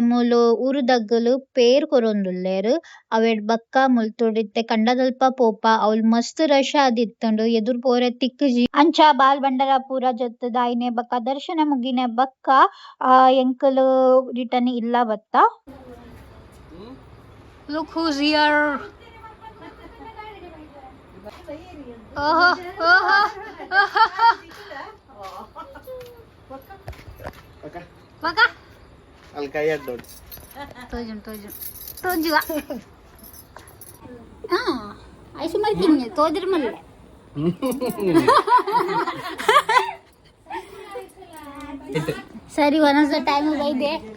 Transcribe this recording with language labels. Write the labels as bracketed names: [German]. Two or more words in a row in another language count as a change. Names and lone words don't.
[Tulu] ಮೂಲು ಊರು ದಕ್ಕುಲು ಪೇರ್ ಕೊರೊಂದುಲ್ಲೆರ್ ಅವೆಡ್ ಬಕ್ಕ ಮುಲ್ತುಡು ಇತ್ತೆ ಕಂಡದಲ್ಪ ಪೋಪ ಅವ್ಲು ಮಸ್ತ್ ರಶ್ ಆದಿತ್ತುಂಡು ಎದುರು ಪೋರೆ ತಿಕ್ಕುಜಿ ಅಂಚ ಬಾಲ್ ಬಂಡರ ಪೂರ ಜೊತ್ತುದ ಐನೆ ಬಕ್ಕ ದರ್ಶನ ಮುಗಿನೆ ಬಕ್ಕ ಎಂಕುಲು ರಿಟರ್ನ್ ಇಲ್ಲ ಬತ್ತ. [English] Look who's here. [Tulu] ಓಹೋ ಓಹೋ ಮಗ ಅಲ್ಲಿ ಕೈ ಅಡ್ಡೋಡು ತೋಜುವ ಐಸು ಮಲ್ತೀನಿ ತೋದ್ರ ಮಲ್ಲೆ ಸರಿ ಒಂದೊಂದ್ಸ ಟೈಮ್ ಬೈದೆ